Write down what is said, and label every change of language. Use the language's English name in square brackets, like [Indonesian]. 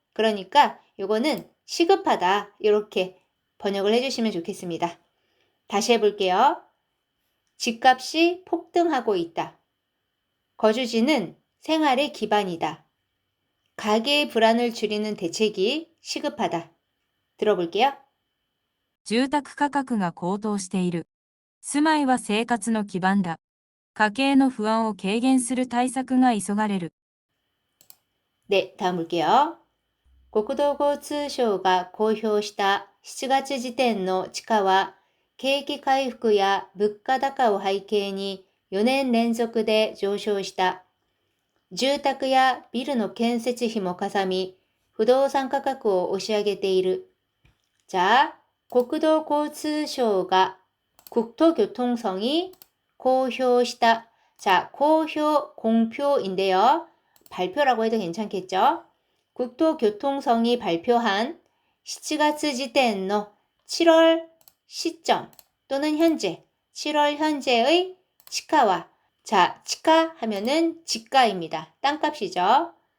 [Korean] 그러니까 요거는 시급하다 이렇게 번역을 해주시면 좋겠습니다. 다시 해볼게요. 집값이 폭등하고 있다. 거주지는 생활의 기반이다. 가계의 불안을 줄이는 대책이 시급하다. 들어볼게요. [Japanese] 住宅価格が高騰している。住まいは生活の基盤だ。家計の不安を軽減する対策が急がれる。 [Korean] 네, 다음 볼게요. [Japanese] 国土交通省が公表した7月時点の地価は、景気回復や物価高を背景に4年連続で上昇した。住宅やビルの建設費もかさみ、不動産価格を押し上げている。 [Korean] 자、 [Japanese] 国土交通省が [Korean] 국토교통청이 공표시다. 자, 공표, 공표인데요. 발표라고 해도 괜찮겠죠? 국토교통청이 발표한 7월 [Japanese] 時点の [Korean] 7월 시점 또는 현재, 7월 현재의 치가와 자, 치가 하면은 지가입니다. 땅값이죠.